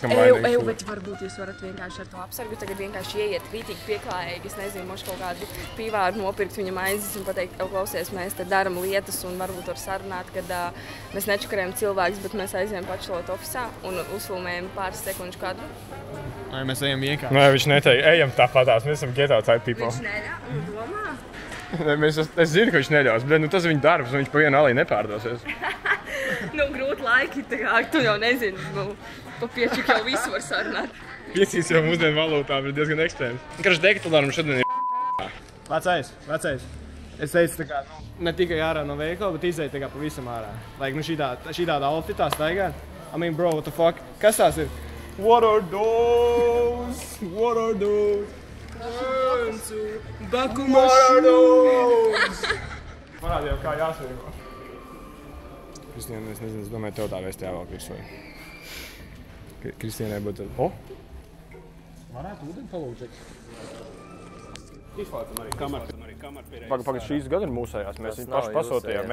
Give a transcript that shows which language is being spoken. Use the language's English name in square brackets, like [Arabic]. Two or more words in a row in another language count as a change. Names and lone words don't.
[Latvian] Bet varbūt jūs varat vienkārši ar to apsargu tagad vienkārši ieiet rītīgi pieklājīgi, es nezinu, moši kaut kādu pīvāru nopirkt viņam aizes un pateikt, klausies, mēs te daram lietas un varbūt var sarunāt, kad mēs nečakarējam cilvēkus, bet mēs aizējam pačilot ofisā un uzfilmējam pāris sekundžu kadru. Vai mēs ejam vienkārši? Nē, viņš neteica, ejam tāpatās, mēs esam [English] get outside people. [Latvian] Viņš neļauj un domā? Es zinu, ka viņš neļaus, bet tas ir viņa darbs, un viņš pa vienu alī nepārdosies. Grūti laiki, tā kā tu jau nezini, pa piečik jau visu var sarunāt. Piecīs jau mūsdienu valūtā ir diezgan ekstrēms. Karš dekatulāram šodien ir Vecais. Es teicu, tā kā, ne tikai ārā no veikala, bet izēju tā kā pavisam ārā. Šitāda outfitā staigāt. [English] Bro, what the fuck? [Latvian] Kas tās ir? [English] What are those? What are those? What are those? [Latvian] Parādi jau kā jāsvīgo. Kristiāna, es nezinu, es domāju, tev tā vēst jāvēl virsū. Kristiānai būtu... Varētu ūdeni palūgt. Izslēdzam arī kameru pie reizes. Pagaid, šīs gan ir mūsējās, mēs viņu paši pasūtījām.